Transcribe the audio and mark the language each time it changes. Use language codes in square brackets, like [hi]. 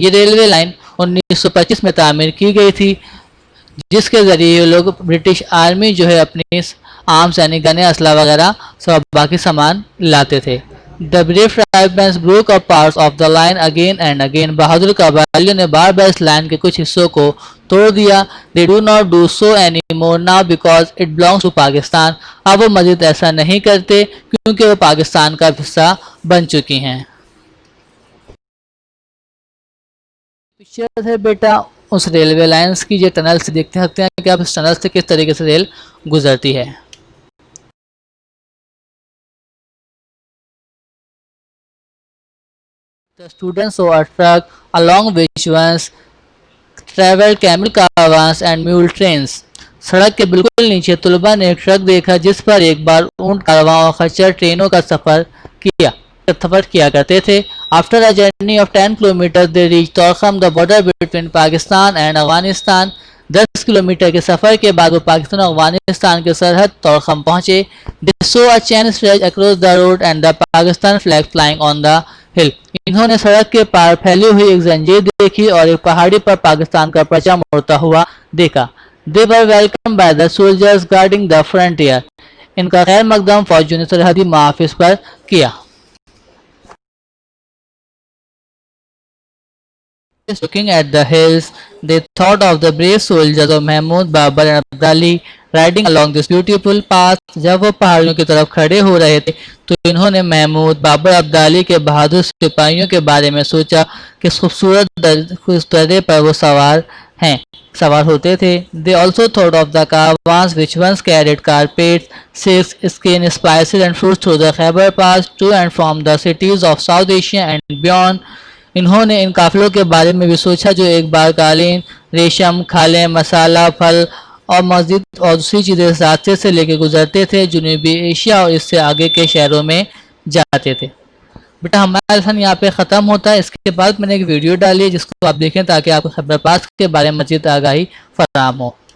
[ur] یہ railway line 1925 میں تعمیر کی گئی تھی جس کے ذریعے یہ لوگ برٹش آرمی جو ہے اپنی آرمز یعنی گنے اسلحہ وغیرہ سب باقی سامان لاتے تھے. [en] The brave tribesmen broke up parts of the line again and again. [ur] بہادر قبائلیوں نے بار بار اس لائن کے کچھ حصوں کو توڑ دیا. [en] They do not do so anymore now because it belongs to Pakistan. [ur] اب وہ مزید ایسا نہیں کرتے کیونکہ وہ پاکستان کا حصہ بن چکی ہیں. پکچر ہے بیٹا اس ریلوے لائنز کی جو ٹنل سے دیکھتے سکتے ہیں کہ آپ اس ٹنل سے کس طریقے سے ریل گزرتی ہے. [en] The students saw a truck along which once traveled camel caravans and mule trains. [ur] سڑک کے بالکل نیچے طلباء نے ایک ٹرک دیکھا جس پر ایک بار اونٹ کارواں اور خچر ٹرینوں کا سفر کیا کرتے تھے. [en] After a journey of 10 kilometers, they reached Torkham, the border between Pakistan and Afghanistan. [ur] 10 kilometre کے سفر کے بعد وہ پاکستان اور افغانستان کے سرحد تورخم پہنچے. [en] They saw a chain stretch across the road and the Pakistan flag flying on the hill. [ur] انہوں نے سڑک کے پار پھیلی ہوئی ایک زنجیر دیکھی اور ایک پہاڑی پر پاکستان کا پرچم اڑتا ہوا دیکھا. [en] They were welcomed by the soldiers guarding the frontier. [ur] ان کا خیر مقدم فوجیوں نے سرحدی محافظ پر کیا. [en] Looking at the hills, they thought of the brave soldiers of Mahmud Babar and Abdali riding along this beautiful path. [ur] جب وہ پہاڑیوں کی طرف کھڑے ہو رہے تھے تو انہوں نے محمود بابر عبدالی کے بہادر سپاہیوں کے بارے میں سوچا کہ خوبصورت درے پر وہ سوار ہوتے تھے. [en] They also thought of the caravans which once carried carpets, silks, skin, spices and fruits through the Khyber Pass to and from the cities of South Asia and beyond. [ur] انہوں نے ان قافلوں کے بارے میں بھی سوچا جو ایک بار قالین، ریشم، کھالیں، مسالہ، پھل اور مزید اور دوسری چیزیں اس راستے سے لے کے گزرتے تھے جنوبی ایشیا اور اس سے آگے کے شہروں میں جاتے تھے. بیٹا ہمارا لیسن یہاں پہ ختم ہوتا ہے. اس کے بعد میں نے ایک ویڈیو ڈالی ہے جس کو آپ دیکھیں تاکہ آپ کو خیبر پاس کے بارے میں مزید آگاہی فراہم ہو.